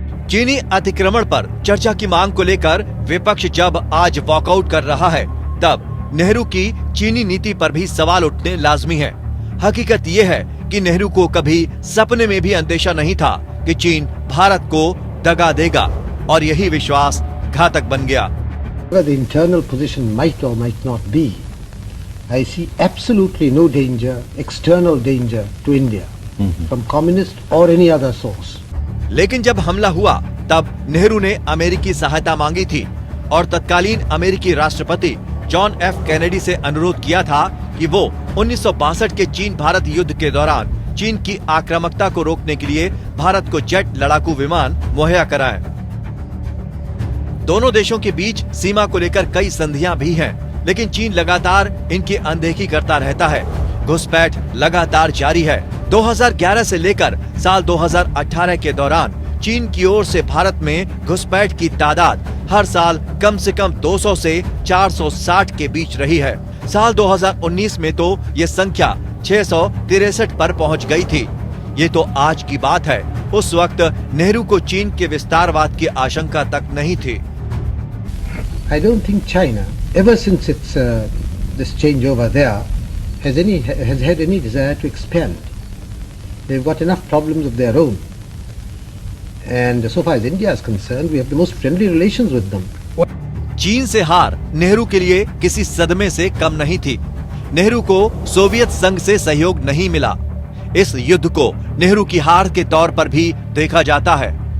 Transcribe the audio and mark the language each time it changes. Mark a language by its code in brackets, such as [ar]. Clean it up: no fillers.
[hi] चीनी अतिक्रमण पर चर्चा की मांग को लेकर विपक्ष जब आज वॉकआउट कर रहा है, तब नेहरू की चीनी नीति पर भी सवाल उठने लाजमी है। हकीकत ये है कि नेहरू को कभी सपने में भी अंदेशा नहीं था कि चीन भारत को दगा देगा, और यही विश्वास घातक बन गया। [en] Whether the internal position might or might not be, I see absolutely no danger, external danger to India from communist or any other source. [hi] लेकिन जब हमला हुआ तब नेहरू ने अमेरिकी सहायता मांगी थी और तत्कालीन अमेरिकी राष्ट्रपति जॉन एफ कैनेडी से अनुरोध किया था कि वो 1962 के चीन भारत युद्ध के दौरान चीन की आक्रामकता को रोकने के लिए भारत को जेट लड़ाकू विमान मुहैया कराएं। दोनों देशों के बीच सीमा को लेकर कई संधियां भी हैं, लेकिन चीन लगातार इनकी अनदेखी करता रहता है। घुसपैठ लगातार जारी है। 2011 से लेकर साल 2018 के दौरान चीन की ओर से भारत में घुसपैठ की तादाद हर साल कम से कम 200 से 460 के बीच रही है। साल 2019 में तो ये संख्या 663 पर पहुंच गई थी। ये तो आज की बात है। उस वक्त नेहरू को चीन के विस्तारवाद की आशंका तक नहीं थी। [en] I don't think China, ever since its this changeover there, has had any desire to expand. They've got enough problems of their own. And so far as India is concerned, we have the most friendly relations with them. [hi] चीन से हार नेहरू के लिए किसी सदमे से कम नहीं थी। नेहरू को सोवियत संघ से सहयोग नहीं मिला। इस युद्ध को नेहरू की हार के तौर पर भी देखा जाता है।